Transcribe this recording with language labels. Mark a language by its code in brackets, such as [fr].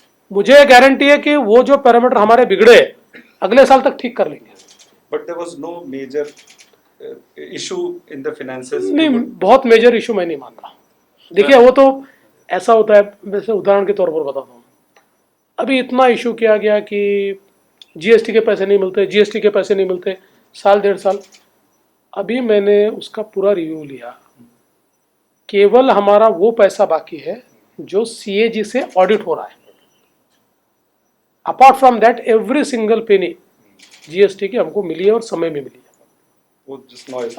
[hi] मुझे गारंटी है कि वो जो पैरामीटर हमारे बिगड़े अगले साल तक ठीक कर लेंगे. [en] But there was no major issue in the finances? [hi] नहीं, बहुत मेजर इशू मैं नहीं मानता. देखिए, वो तो ऐसा होता है, वैसे उदाहरण के तौर पर बताता हूँ. अभी इतना इशू किया गया कि GST के पैसे नहीं मिलते, GST के पैसे नहीं मिलते, 1.5 साल. अभी मैंने उसका पूरा रिव्यू लिया. केवल हमारा वो पैसा बाकी है जो CAG से ऑडिट हो रहा है. [en] apart from that every single penny [hi] GST की हमको मिली है और समय में मिली है. वो जिस नॉइस